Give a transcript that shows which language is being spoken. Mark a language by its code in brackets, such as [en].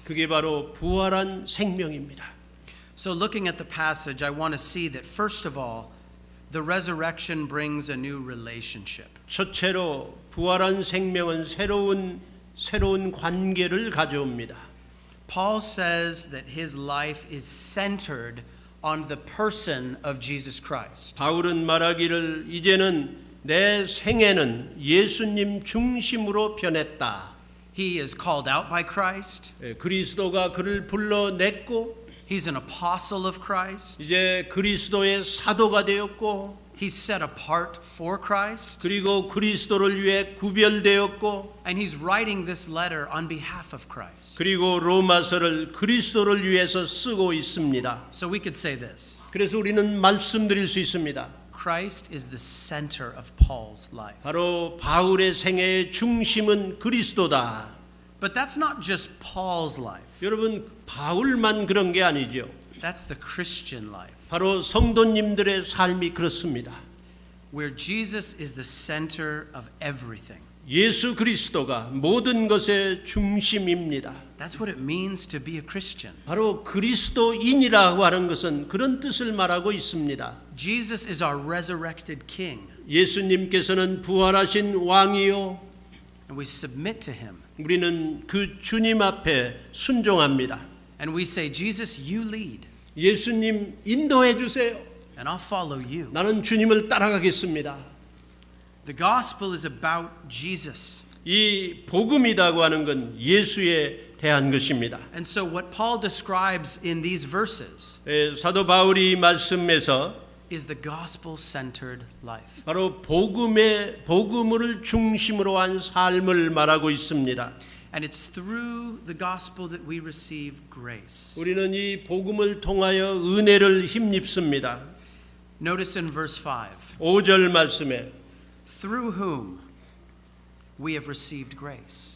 [ko] 그게 바로 부활한 생명입니다. [en] So looking at the passage, I want to see that first of all, the resurrection brings a new relationship. [ko] 첫째로 부활한 생명은 새로운 관계를 가져옵니다. [en] Paul says that his life is centered on the person of Jesus Christ. [ko] 바울은 말하기를 이제는 내 생애는 예수님 중심으로 변했다. [en] He is called out by Christ. [ko] 그리스도가 그를 불러냈고 [en] He's an apostle of Christ. [ko] 이제 그리스도의 사도가 되었고 [en] He's set apart for Christ. [ko] 그리고 그리스도를 위해 구별되었고 [en] And he's writing this letter on behalf of Christ. [ko] 그리고 로마서를 그리스도를 위해서 쓰고 있습니다. [en] So we could say this. [ko] 그래서 우리는 말씀드릴 수 있습니다. [en] Christ is the center of Paul's life. [ko] 바로 바울의 생애의 중심은 그리스도다. [en] But that's not just Paul's life. [ko] 여러분 바울만 그런 게 아니죠. [en] That's the Christian life. [ko] 바로 성도님들의 삶이 그렇습니다. [en] Where Jesus is the center of everything. [ko] 예수 그리스도가 모든 것의 중심입니다. [en] That's what it means to be a Christian. [ko] 바로 그리스도인이라고 하는 것은 그런 뜻을 말하고 있습니다. [en] Jesus is our resurrected king. [ko] 예수님께서는 부활하신 왕이요. [en] And we submit to him. [ko] 우리는 그 주님 앞에 순종합니다. [en] And we say, Jesus, you lead. [ko] 예수님 인도해 주세요. [en] And I'll follow you. [ko] 나는 주님을 따라가겠습니다. [en] The gospel is about Jesus. [ko] 이 복음이라고 하는 건 예수에 대한 것입니다. [en] And so what Paul describes in these verses [ko] 사도 바울이 말씀에서 [en] is the gospel-centered life. [ko] 바로 복음을 중심으로 한 삶을 말하고 있습니다. [en] And it's through the gospel that we receive grace. [ko] 우리는 이 복음을 통하여 은혜를 힘입습니다. [en] Notice in verse 5. [ko] 5절 말씀에 [en] Through whom we have received grace.